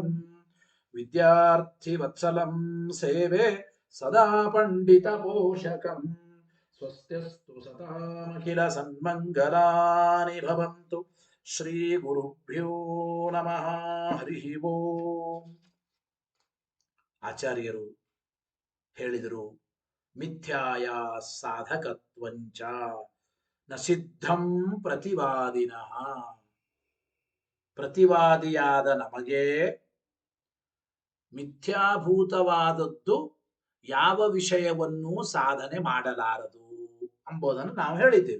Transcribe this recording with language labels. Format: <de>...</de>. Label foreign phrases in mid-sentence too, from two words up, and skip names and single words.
<sa>विद्यार्थिवत्सलं सेवे सदा पण्डितपोषकम् स्वस्त्यस्तु सतामखिलसन्मङ्गलानि भवन्तु श्रीगुरुभ्यो नमः हरिः ಓಂ</sa> <kn>ಆಚಾರ್ಯರು ಹೇಳಿದರು</kn> <sa>ಮಿಥ್ಯಾಯ ಸಾಧಕತ್ವಂಚ ನ ಸಿದ್ಧಂ ಪ್ರತಿವಾದಿನಃ</sa> <kn>ಪ್ರತಿವಾದಿಯಾದ ನಮಗೆ ಮಿಥ್ಯಾಭೂತವಾದದ್ದು ಯಾವ ವಿಷಯವನ್ನೂ ಸಾಧನೆ ಮಾಡಲಾರದು ಎಂಬುದನ್ನು ನಾವು ಹೇಳಿದ್ದೇವೆ.</kn>